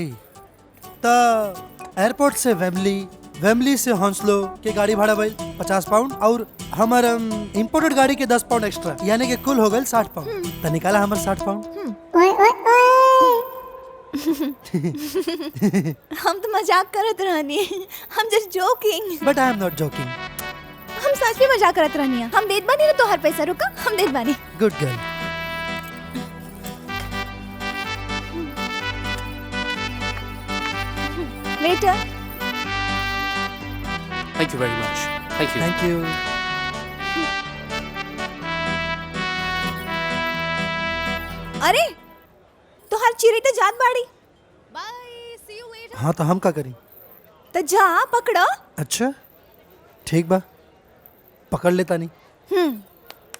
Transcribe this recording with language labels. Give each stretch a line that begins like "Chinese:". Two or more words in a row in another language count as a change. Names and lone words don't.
Bhojpuri: तो एयरपोर्ट से वेमली से हॉन्सलो के गाड़ी भाड़ा भाई 50 पाउंड और हमार इम्पोर्टेड गाड़ी के 10 पाउंड एक्स्ट्रा, यानी कि कुल हो गए 60 पाउंड। तो निकाला हमार 60 पाउंड। हम तो मजाक करत रहनी, हम
English: just joking. but I am not joking.
Bhojpuri: हम सच में मजाक करत रहनी। हम देत बानी ना तोहर पैसा, रुका हम देत बानी।
English: good girl.
Bhojpuri: वेटर।
English: Thank you very much. Thank you. thank you.
Bhojpuri: अरे तोहर चिड़ी तो जात बाड़ी। हाँ तो हम का करी? तो जा पकड़ो। अच्छा ठीक बा, पकड़ लेता नहीं।